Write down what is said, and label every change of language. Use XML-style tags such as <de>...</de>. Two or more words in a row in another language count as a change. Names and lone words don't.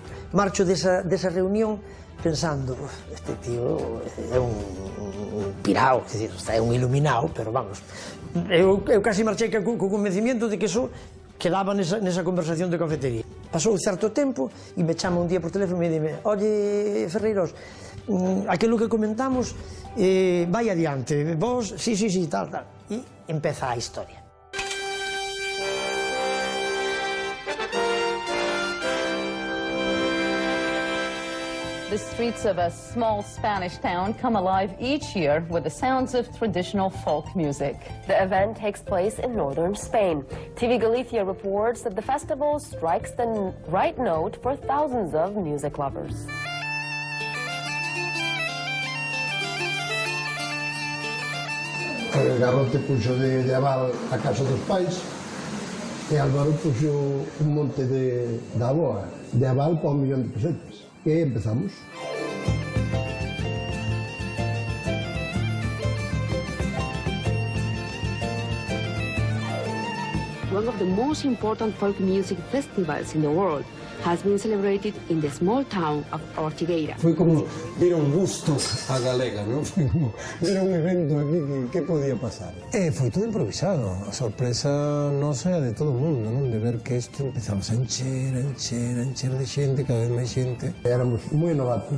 <gl>Marcho desa reunión pensando, este tío é un pirao, é un iluminado, pero vamos, eu casi marchei co convencimiento de que eso quedaba nesa conversación de cafetería. Pasou certo tempo e me chama un día por teléfono e me dime: oye, Ferreiros, aquilo que comentamos vai adiante, vos, sí, tal. E empeza a historia.</gl> <en>The streets of a small Spanish town come alive each year with the sounds of traditional folk music. The event takes place in northern Spain. TV Galicia reports that the festival strikes the right note for thousands of music lovers.</en> <gl>Garrote puxo de aval a casa dos pais e Álvaro puxo un monte da aboa de aval para 1 millón de pesetas. E empezamos.</gl> <en>One of the most important folk music festivals in the world has been celebrated in the small town of Ortigueira.</en> <gl>Foi como vir un gusto a galega, non? Foi como ver un evento aquí que podía pasar. Foi todo improvisado. A sorpresa nosa é de todo o mundo, non? De ver que isto empezamos a encher de xente, cada vez máis xente. Éramos moi novatos.</gl>